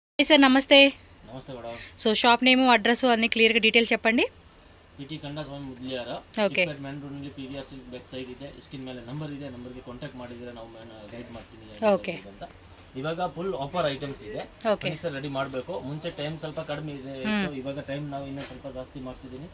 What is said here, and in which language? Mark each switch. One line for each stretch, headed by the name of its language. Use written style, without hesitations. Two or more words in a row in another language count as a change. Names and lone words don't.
Telugu: సార్ నమస్తే. నమస్తే మేడం. సో
English: shop name address
Telugu: అన్ని క్లియర్ గా డీటెయిల్స్ చెప్పండి.
Kannada: ಪಿಟಿ ಕಂಡ ಸ್ವಾಮಿ ಮುದ್ಲಿಯಾರ ಚಿಕ್ಕಪೇಟೆ
English: main road
Kannada: ನಲ್ಲಿ ಪಿವಿಆರ್ ಸಿಲ್ಕ್
English: back side
Kannada: ಇದೆ. ಸ್ಕ್ರೀನ್ ಮೇಲೆ ನಂಬರ್ ಇದೆ, ನಂಬರ್ ಗೆ ಕಾಂಟ್ಯಾಕ್ಟ್ ಮಾಡಿದ್ರೆ ನಾವು ಗೈಡ್ ಮಾಡ್ತೀನಿ ಅಂತ. ಇವಾಗ
English: full offer items
Kannada: ಇದೆ, ಸರ್ ರೆಡಿ ಮಾಡಬೇಕು. ಮುಂಚೆ ಟೈಮ್ ಸ್ವಲ್ಪ ಕಡಿಮೆ ಇದೆ, ಇವಾಗ ಟೈಮ್ ನಾವು ಇನ್ನೂ ಸ್ವಲ್ಪ ಜಾಸ್ತಿ ಮಾಡಿಸಿದೀನಿ.